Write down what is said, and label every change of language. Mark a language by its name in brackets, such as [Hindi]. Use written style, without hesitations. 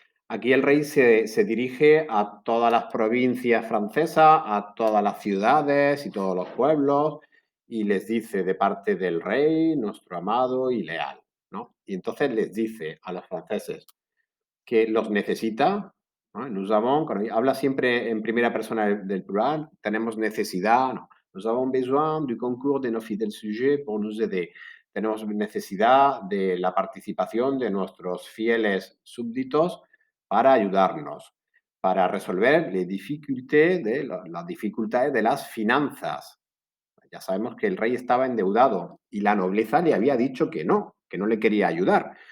[Spanish] Aquí el rey se dirige a todas las provincias francesas, a todas las ciudades y todos los pueblos, y les dice de parte del rey, nuestro amado y leal, ¿no? Y entonces les dice a los franceses que los necesita, ¿no? [French] Nous avons, [Spanish] cuando habla siempre en primera persona del plural, tenemos necesidad, no. [French] Nous avons besoin du concours de nos fidèles sujets pour nous aider. [Spanish] Tenemos necesidad de la participación de nuestros fieles súbditos para ayudarnos, para resolver las dificultades de las finanzas. Ya sabemos que el rey estaba endeudado y la nobleza le había dicho que no le quería ayudar.